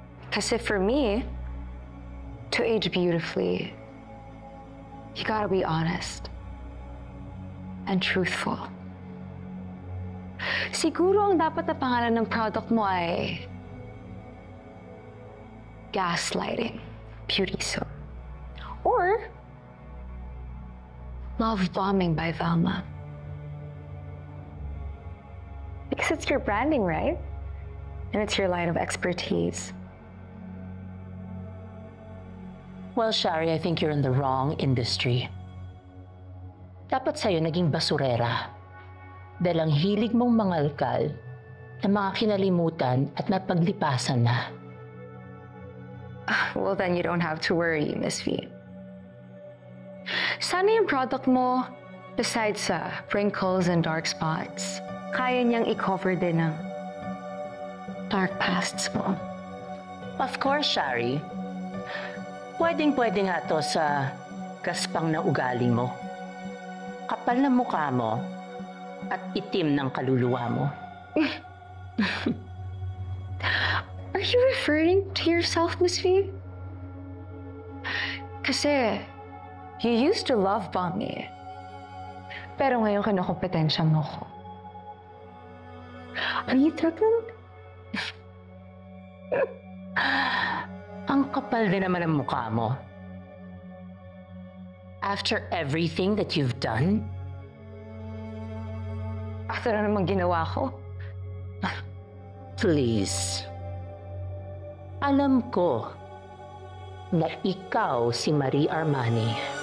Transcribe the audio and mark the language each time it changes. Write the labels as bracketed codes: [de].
[en] Kasi for me, to age beautifully, you gotta be honest and truthful. [tl] Siguro ang dapat na pangalan ng product mo ay Gaslighting Beauty Soap. [en] Or Love Bombing by Velma. Because it's your branding, right? And it's your line of expertise. Well, Shari, I think you're in the wrong industry. [tl] Dapat sa'yo naging basurera. Dahil ang hilig mong mangalkal na mga kinalimutan at napaglipasan na. [en] Well, then you don't have to worry, Miss V. [tl] Sana yung product mo, besides sa [en] wrinkles and dark spots, [tl] kaya niyang i-cover din ng [en] dark pasts [tl] mo. [en] Of course, Shari. [tl] Pwedeng-pwede nga to sa gaspang na ugali mo. Kapal na mukha mo at itim ng kaluluwa mo. [en] Are you referring to yourself, Miss V? Kasi, you used to love bomb me. [tl] Pero ngayon kinukompetensya mo ko. [en] Are you threatened? [tl] Ang kapal din naman ang mukha mo. [en] After everything that you've done? [tl] After na naman ginawa ko? Please. Alam ko na ikaw si Marie Armani.